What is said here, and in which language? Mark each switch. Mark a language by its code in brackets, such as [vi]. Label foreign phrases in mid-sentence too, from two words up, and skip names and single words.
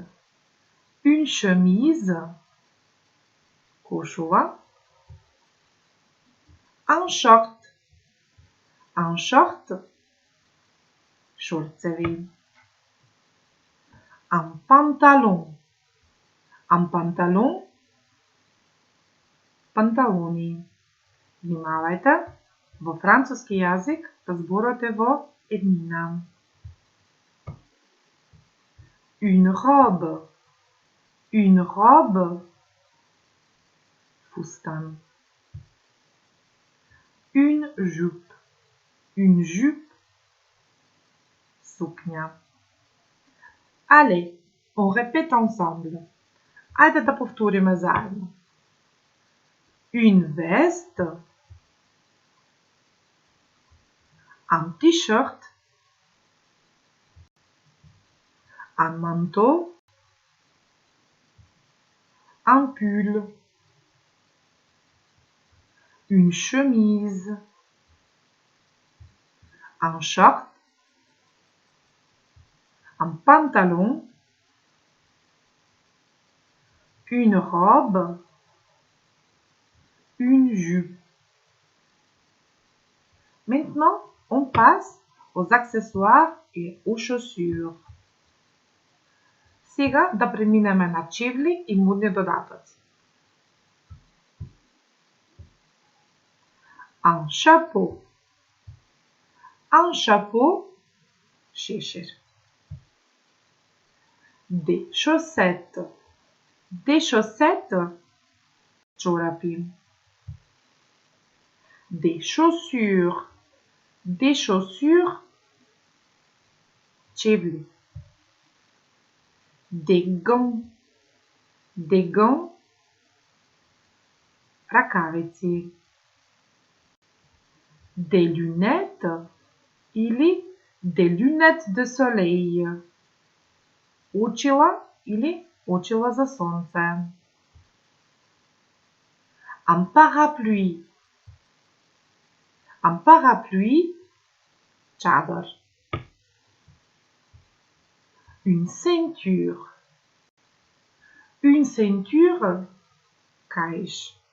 [fr] Une chemise, кошула. Un short. Un short, шорцеви. Un pantalon. Un pantalon, [mk] панталони. Внимавајте, во француски јазик зборот е во еднина. [fr] Une robe. Une robe, фустан. Une jupe. Une jupe, сукња. Allez, on répète ensemble. [mk] Ајде да повториме заедно. [fr] Une veste, un t-shirt, un manteau, un pull, une chemise, un short, un pantalon, une robe, une jupe. Maintenant, on passe aux accessoires et aux chaussures. [mk] Сега да преминеме на чевли и модни додатоци. [fr] Un chapeau. Un chapeau, шешир. Des chaussettes. Des chaussettes, чорапи. Des chaussures. Des chaussures, чевли. Des gants. Des gants, ракавици. Des lunettes или des lunettes de soleil. [mk] Очила или очила за сонце. [fr] Un parapluie. Un parapluie, чадър. Une ceinture. Une ceinture, каиш.